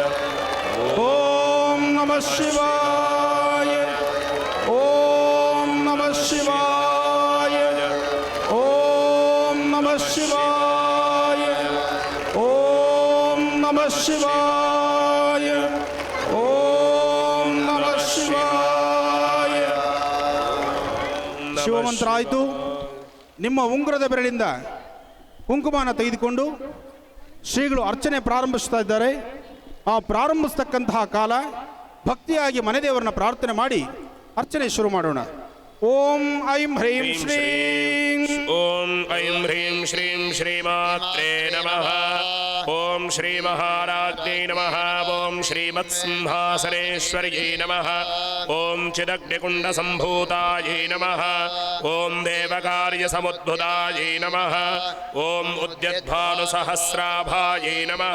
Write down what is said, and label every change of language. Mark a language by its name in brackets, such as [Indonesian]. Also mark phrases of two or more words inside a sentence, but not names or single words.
[Sanskrit] ಓಂ ನಮಃ ಶಿವಾಯ, ಓಂ ನಮಃ ಶಿವಾಯ, ಓಂ ನಮಃ ಶಿವಾಯ, ಓಂ ನಮಃ ಶಿವಾಯ, ಓಂ ನಮಃ ಶಿವಾಯ. [Kannada] ಶಿವಮಂತ್ರ ಆಯಿತು. ನಿಮ್ಮ ಉಂಗುರದ ಬೆರಳಿಂದ ಕುಂಕುಮನ ತೆಗೆದುಕೊಂಡು ಶ್ರೀಗಳು ಅರ್ಚನೆ ಪ್ರಾರಂಭಿಸ್ತಾ ಇದ್ದಾರೆ. ಆ ಪ್ರಾರಂಭಿಸ್ತಕ್ಕಂತಹ ಕಾಲ ಭಕ್ತಿಯಾಗಿ ಮನೆದೇವರನ್ನ ಪ್ರಾರ್ಥನೆ ಮಾಡಿ ಅರ್ಚನೆ ಶುರು ಮಾಡೋಣ. [Sanskrit] ಓಂ ಐಂ ಹ್ರೀಂ ಶ್ರೀಂ. ಓಂ ಐಂ ಹ್ರೀಂ ಶ್ರೀಂ ಶ್ರೀಮಾತ್ರೇ ನಮಃ. ಓಂ ಶ್ರೀ ಮಹಾರಾಜ್ಞೈ ನಮಃ. ಓಂ ಶ್ರೀಮತ್ಸಿಂಹಾಸನೇಶ್ವರ್ಯೈ ನಮಃ. ಓಂ ಚಿದಗ್ನಿಕುಂಡ ಸಂಭೂತಾಯೈ ನಮಃ. ಓಂ ದೇವಕಾರ್ಯಸಮುದ್ಭುತಾಯೈ ನಮಃ. ಓಂ ಉದ್ಯದ್ಭಾನುಸಹಸ್ರಾಭಾಯೈ ನಮಃ.